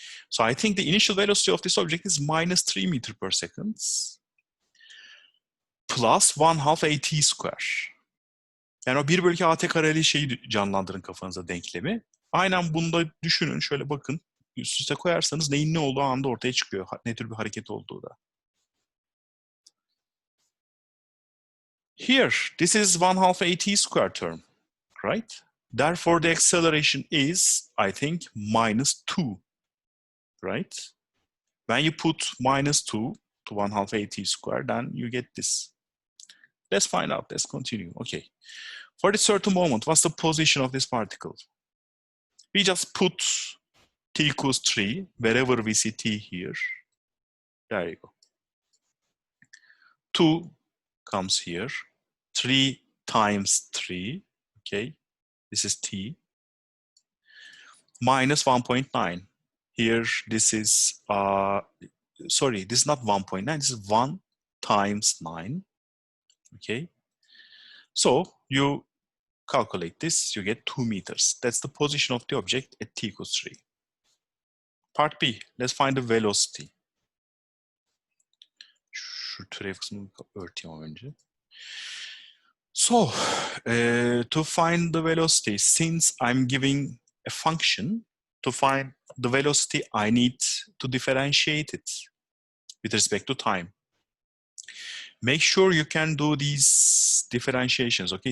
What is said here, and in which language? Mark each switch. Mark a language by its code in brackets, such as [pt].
[en] So I think the initial velocity of this object is minus 3 meters per second, plus 1/2 at square. [tr] Yani o 1 bölü at kareli şeyi canlandırın kafanıza, denklemi. Aynen bunu da düşünün, şöyle bakın. Üst üste koyarsanız neyin ne olduğu anda ortaya çıkıyor. Ne tür bir hareket olduğu da. [en] Here, this is 1/2 at square term, right? Therefore, the acceleration is, I think, minus 2, right? When you put minus 2 to 1/2 at square, then you get this. Let's find out. Let's continue. Okay. For this certain moment, what's the position of this particle? We just put t equals 3, wherever we see t here. There you go. 2 comes here. 3 times 3, okay? This is t. Minus 1.9. Here, this is, sorry, this is not 1.9, this is 1 times 9, okay? So, you calculate this, you get 2 meters. That's the position of the object at t equals 3. Part B, let's find the velocity. [tr] Şu türev kısmını örteyim önce. [en] So, to find the velocity, since I'm giving a function, to find the velocity, I need to differentiate it with respect to time. Make sure you can do these differentiations, okay?